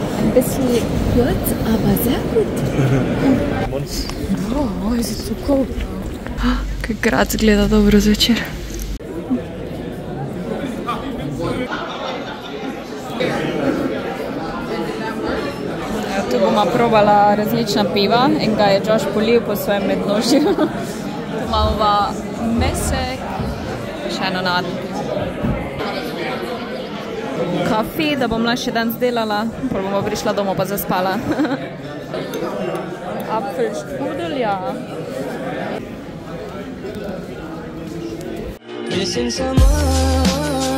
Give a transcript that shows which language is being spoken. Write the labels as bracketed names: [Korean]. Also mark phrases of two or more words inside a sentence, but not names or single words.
[German] Ein bisschen kurz, aber sehr gut. [Slovenian] Oh, je so cool. Kaj Graz gleda dobro zvečer. Tu bomo probala različna piva in ga je Josh polil po svojem mednožju. Tu imamo mesek, še eno nadaljno kafe, da bom še dan zdelala, pa bomo prišla domov pa zaspala. [German] Apfelstrudel, ja. [English] Missing someone